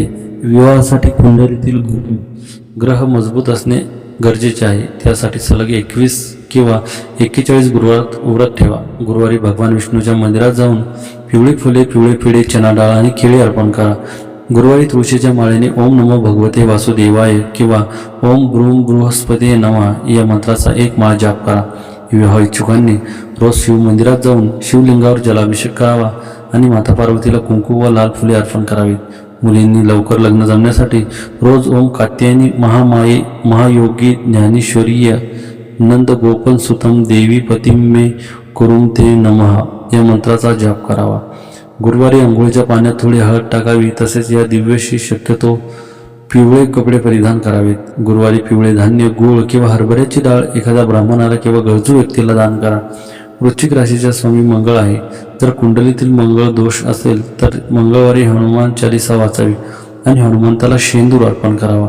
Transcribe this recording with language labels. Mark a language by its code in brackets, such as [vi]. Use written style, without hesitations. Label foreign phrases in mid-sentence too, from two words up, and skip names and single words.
[mr] विवाहासाठी कुंडलीतील ग्रह मजबूत असणे गरजेचे आहे. त्यासाठी सलग 21 किंवा 41 गुरुवार व्रत ठेवा. गुरुवारी भगवान विष्णूच्या मंदिरात जाऊन पिवळी फुले, पिवळे पेढे, चना डाळ आणि केळी अर्पण करा. गुरुवारी तुळशीच्या माळेने [sa] ओम नमो भगवते वासुदेवाय [mr] किंवा [sa] ओम ब्रूम बृहस्पती नमः [mr] या मंत्राचा एक माळ जाप करा. विवाह इच्छुकांनी रोज शिव मंदिरात जाऊन शिवलिंगावर जलाभिषेक करावा आणि माता पार्वतीला कुंकू व लाल फुले अर्पण करावीत. मुलींनी लवकर लग्न जमण्यासाठी रोज [sa] ओम कात्यायनी महामाये महायोगी ज्ञानेश्वरीय नंद गोपन सुतम देवी पतिम मे कुरुम ते नमः [mr] या मंत्राचा जाप करावा. गुरुवारी अंघोळीच्या पाण्यात थोडी हळद टाकावी. तसेच या दिव्याशी शक्यतो पिवळे कपडे परिधान करावेत. गुरुवारी पिवळे धान्य, गूळ किंवा हरभऱ्याची डाळ एखाद्या ब्राह्मणाला किंवा गरजू व्यक्तीला दान करा. वृश्चिक राशीचा स्वामी मंगळ आहे. जर कुंडलीतील मंगळ दोष असेल तर मंगळवारी हनुमान चालीसा वाचावी आणि हनुमंताला शेंदूर अर्पण करावा.